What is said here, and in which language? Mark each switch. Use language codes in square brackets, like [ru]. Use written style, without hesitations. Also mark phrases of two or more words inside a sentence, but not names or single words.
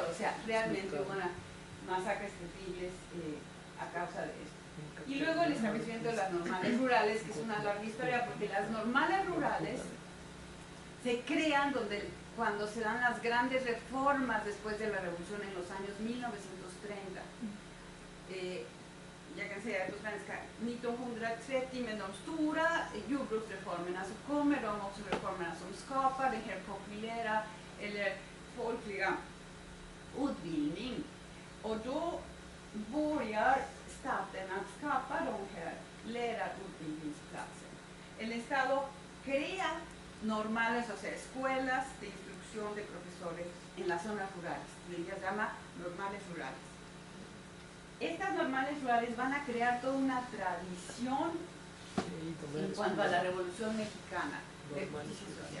[es] O sea, realmente hubo masacres terribles a causa de esto. Y luego el establecimiento de las normales rurales, que es una larga historia, porque las normales rurales se crean cuando se dan las grandes reformas después de la revolución en los años 1930. [sv] jag kan säga på svenska, 1930 med de stora jordbruksreformerna så kommer de också reformerna som skapar den här populära eller folkliga utbildning. Och då börjar staten att skapa de här lärarutbildningsplatserna. [es] El Estado crea normales, o sea, escuelas de instrucción de profesores en las zonas rurales, que ellas llama normales rurales. Estas normales rurales van a crear toda una tradición en cuanto a la Revolución Mexicana de justicia social.